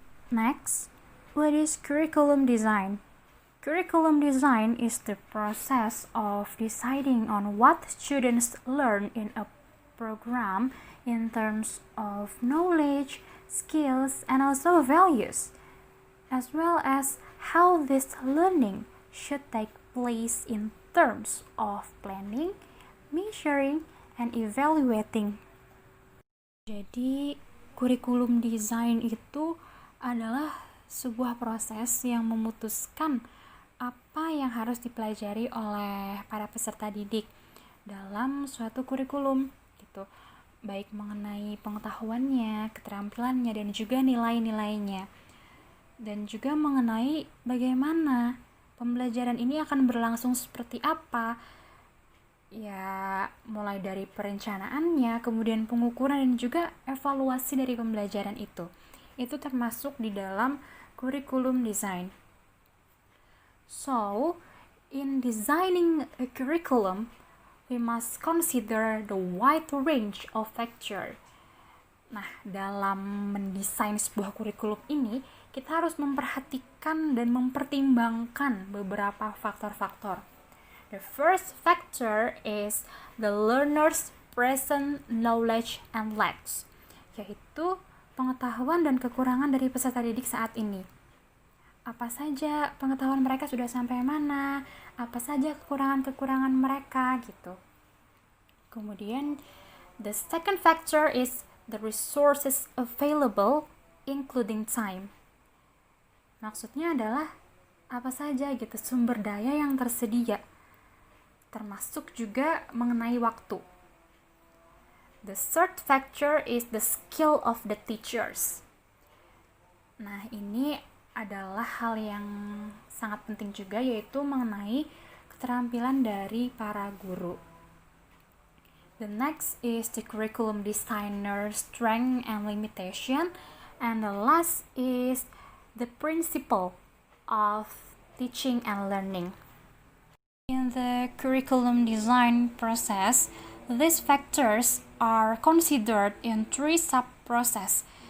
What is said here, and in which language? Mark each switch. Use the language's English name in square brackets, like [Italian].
[English] Next, what is curriculum design? Curriculum design is the process of deciding on what students learn in a program in terms of knowledge, skills, and also values, as well as how this learning should take place in terms of planning, measuring, and evaluating. [Indonesian] Jadi, kurikulum design itu adalah sebuah proses yang memutuskan apa yang harus dipelajari oleh para peserta didik dalam suatu kurikulum gitu, baik mengenai pengetahuannya, keterampilannya, dan juga nilai-nilainya, dan juga mengenai bagaimana pembelajaran ini akan berlangsung seperti apa, ya mulai dari perencanaannya, kemudian pengukuran, dan juga evaluasi dari pembelajaran itu termasuk di dalam kurikulum design. [English] So, in designing a curriculum, we must consider the wide range of factors. [Indonesian] Nah, dalam mendesain sebuah kurikulum ini, kita harus memperhatikan dan mempertimbangkan beberapa faktor-faktor. [English] The first factor is the learner's present knowledge and lacks, [Indonesian] yaitu pengetahuan dan kekurangan dari peserta didik saat ini. apa saja pengetahuan mereka sudah sampai mana, apa saja kekurangan-kekurangan mereka gitu. Kemudian [English] the second factor is the resources available including time. [Indonesian] Maksudnya adalah apa saja gitu sumber daya yang tersedia, termasuk juga mengenai waktu. [English] The third factor is the skill of the teachers. [Indonesian] Nah, ini adalah hal yang sangat penting juga, yaitu mengenai keterampilan dari para guru. [English] The next is the curriculum designer strength and limitation, and the last is the principle of teaching and learning. In the curriculum design process, these factors are considered in three sub-processes.